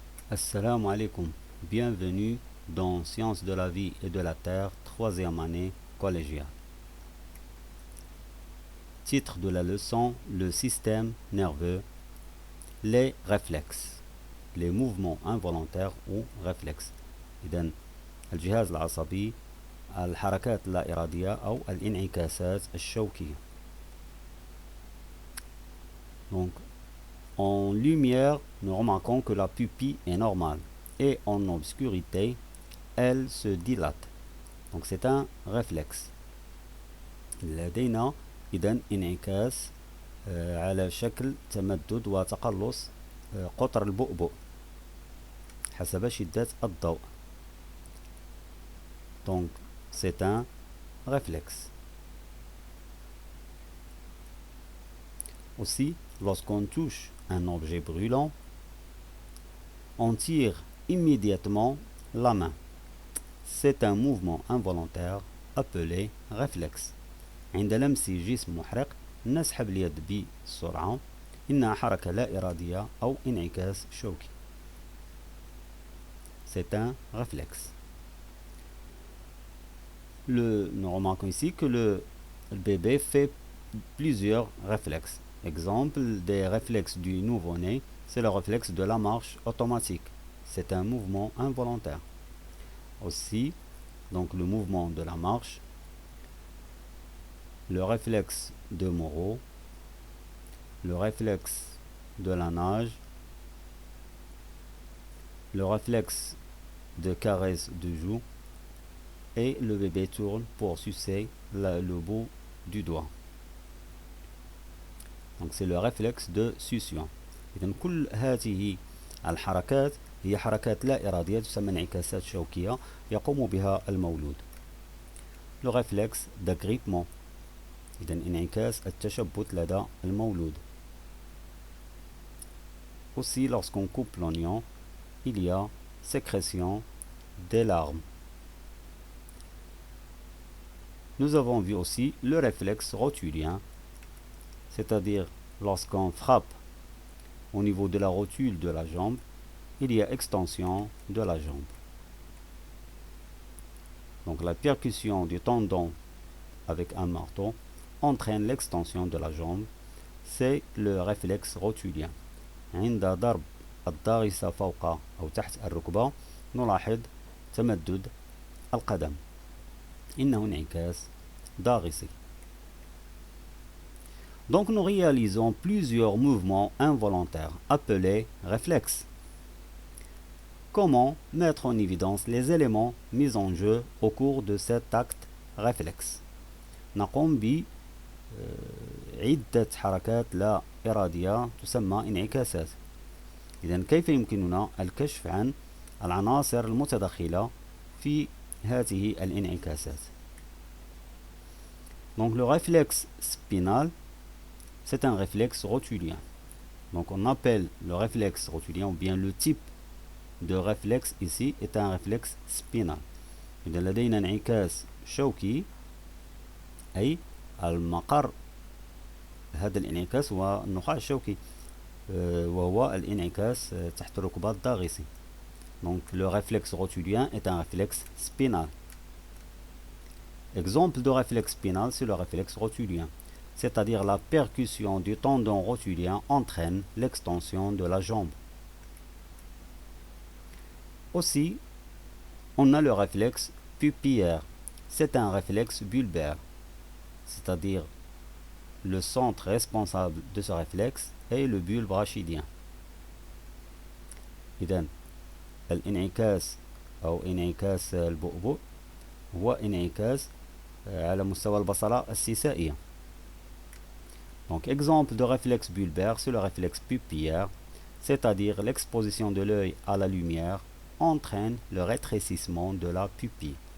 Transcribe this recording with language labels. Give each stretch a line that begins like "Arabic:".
French: Assalamu alaikum, bienvenue dans Sciences de la vie et de la terre, troisième année collégiale. Titre de la leçon, le système nerveux, les réflexes, les mouvements involontaires ou réflexes.
Arabic: إذن الجهاز العصبي، الحركات اللا إرادية أو الانعكاسات الشوكية.
French: Donc, en lumière, nous remarquons que la pupille est normale et en obscurité, elle se dilate. Donc c'est un réflexe.
Arabic: لدينا إذن انعكاس على شكل تمدد وتقلص قطر البؤبؤ حسب شدة الضوء.
French: Donc c'est un réflexe. Aussi, lorsqu'on touche un objet brûlant, on tire immédiatement la main. C'est un mouvement involontaire appelé réflexe.
Arabic: عند لمس جسم محرق نسحب اليد بسرعة، إنها حركة لا إرادية أو انعكاس شوكي.
French: C'est un réflexe. Nous remarquons ici que le bébé fait plusieurs réflexes. Exemple des réflexes du nouveau-né, c'est le réflexe de la marche automatique. C'est un mouvement involontaire. Aussi, donc le mouvement de la marche, le réflexe de Moreau, le réflexe de la nage, le réflexe de caresse de joue, et le bébé tourne pour sucer le bout du doigt. Donc c'est le réflexe de succion.
Arabic: إذن كل هذه الحركات هي حركات لا إرادية تسمى انعكاسات شوكية يقوم بها المولود.
French: Le réflexe d'agrippement،
Arabic: إذن انعكاس التشبت لدى المولود.
French: Aussi lorsqu'on coupe l'oignon, il y a sécrétion des larmes. Nous avons vu aussi le réflexe rotulien, c'est-à-dire lorsqu'on frappe au niveau de la rotule de la jambe, il y a extension de la jambe. Donc la percussion du tendon avec un marteau entraîne l'extension de la jambe, c'est le réflexe rotulien.
Arabic: عند ضرب الضارسة فوق أو تحت الركبة نلاحظ تمدد القدم، إنه انعكاس ضاغطي.
French: Donc nous réalisons plusieurs mouvements involontaires appelés réflexes. Comment mettre en évidence les éléments mis en jeu au cours de cet acte réflexe؟
Arabic: نقوم بعدة حركات لا إرادية تسمى انعكاسات. إذن كيف يمكننا الكشف عن العناصر المتدخلة في هذه الانعكاسات؟
French: Donc le réflexe spinal, c'est un réflexe rotulien. Donc on appelle le réflexe rotulien, ou bien le type de réflexe ici est un réflexe spinal.
Arabic: إذا لدينا انعكاس شوكي، أي المقر هذا الانعكاس هو النخاع الشوكي، وهو الانعكاس تحت الركبة الضاغطي.
French: Donc le réflexe rotulien est un réflexe spinal. Exemple de réflexe spinal, c'est le réflexe rotulien, c'est-à-dire la percussion du tendon rotulien entraîne l'extension de la jambe. Aussi, on a le réflexe pupillaire, c'est un réflexe bulbaire, c'est-à-dire le centre responsable de ce réflexe est le bulbe rachidien.
Arabic: إذن الانعكاس أو انعكاس البؤبؤ هو انعكاس على مستوى البصلة السيسائية.
French: Donc exemple de réflexe bulbaire, c'est le réflexe pupillaire, c'est-à-dire l'exposition de l'œil à la lumière entraîne le rétrécissement de la pupille.